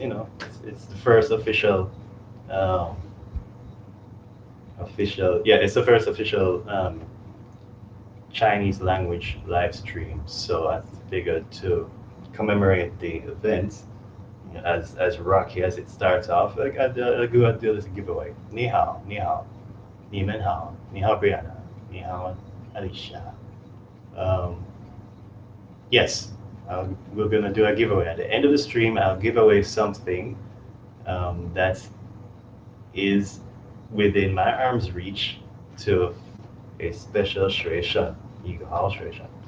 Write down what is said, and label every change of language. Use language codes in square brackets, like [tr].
[en] It's the first official, it's the first official Chinese language live stream. So I figured to commemorate the event, as rocky as it starts off, I'll do a little giveaway. [zh] 你好, 你好, 你们好, 你好 Brianna, 你好 Alicia. [en] Yes, we're gonna do a giveaway. At the end of the stream, I'll give away something that is within my arm's reach to a special [zh] 学生, 一个好学生.